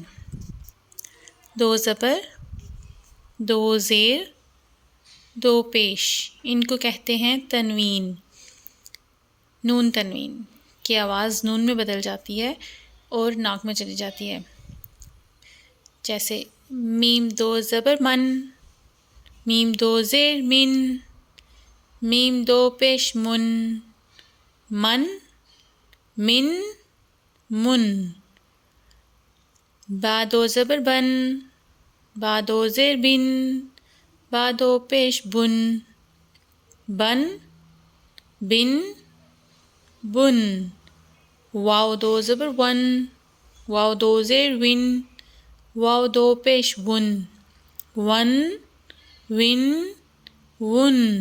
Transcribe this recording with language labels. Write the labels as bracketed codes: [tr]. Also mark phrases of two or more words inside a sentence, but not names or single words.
[ur] دو زبر، دو زیر، دو پیش، ان کو کہتے ہیں تنوین۔ نون تنوین کی آواز نون میں بدل جاتی ہے اور ناک میں چلی جاتی ہے، جیسے میم دو زبر من، میم دو زیر من، میم دو پیش من، من، من، من۔ با دو زبر بن، با دو زیر بن، با دو پیش بن، بن، بن، بن۔ واو دو زبر ون، واو دو زیر ون، واو دو پیش ون، ون، ون، ون۔